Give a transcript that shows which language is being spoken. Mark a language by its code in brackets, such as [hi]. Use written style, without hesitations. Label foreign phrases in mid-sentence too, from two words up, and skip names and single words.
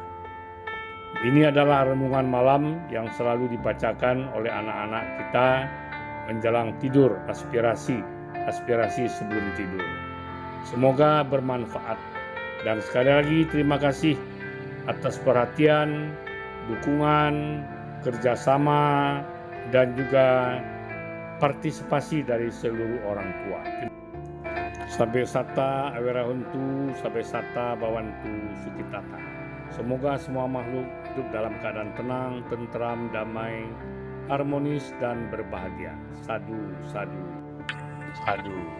[id] Ini adalah renungan malam yang selalu dibacakan oleh anak-anak kita menjelang tidur, aspirasi sebelum tidur. Semoga bermanfaat. Dan sekali lagi terima kasih atas perhatian, dukungan, kerjasama, dan juga partisipasi dari seluruh orang tua. [pi] Sabe sata awerahuntu, sabe sata bawantu sukitata. [id] Semoga semua makhluk hidup dalam keadaan tenang, tentram, damai, harmonis, dan berbahagia. [pi] Sadu, sadu, sadu.